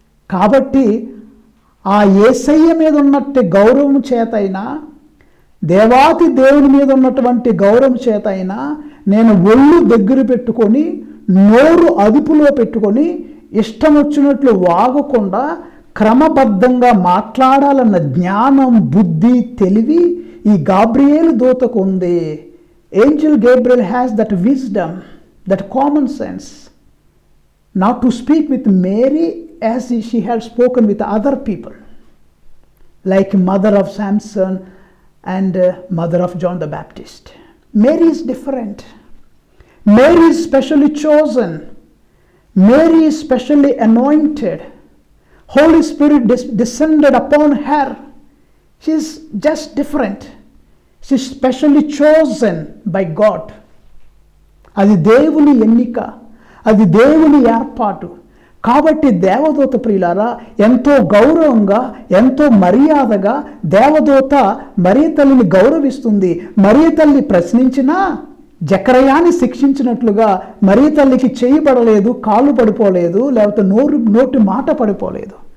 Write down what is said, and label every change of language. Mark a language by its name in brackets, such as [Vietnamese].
[Telugu] కాబట్టి ఆ యేసయ్య మీద ఉన్నట్టు గౌరవం చేతైనా, దేవాతి దేవుని మీద ఉన్నటువంటి గౌరవం చేతైనా నేను ఒళ్ళు దగ్గర పెట్టుకొని, నోరు అదుపులో పెట్టుకొని, ఇష్టం వచ్చినట్లు వాగకుండా క్రమబద్ధంగా మాట్లాడాలన్న జ్ఞానం, బుద్ధి, తెలివి ఈ గాబ్రియేలు దూతకు ఉంది. [English] Angel Gabriel has that wisdom, that common sense, not to speak with Mary as she had spoken with other people, like mother of Samson and mother of John the Baptist. Mary is different. Mary is specially chosen. Mary is specially anointed. Holy Spirit descended upon her. She is just different. She is specially chosen by God. [Telugu] అది దేవుని ఎన్నిక, అది దేవుని ఏర్పాటు. కాబట్టి దేవదూత ప్రియులారా, ఎంతో గౌరవంగా, ఎంతో మర్యాదగా దేవదూత మరియ తల్లిని గౌరవిస్తుంది. మరియ తల్లి ప్రశ్నించినా జకరయాని శిక్షించినట్లుగా మరియ తల్లికి చేయబడలేదు, కాలు పడిపోలేదు, లేకపోతే నోటి మాట పడిపోలేదు.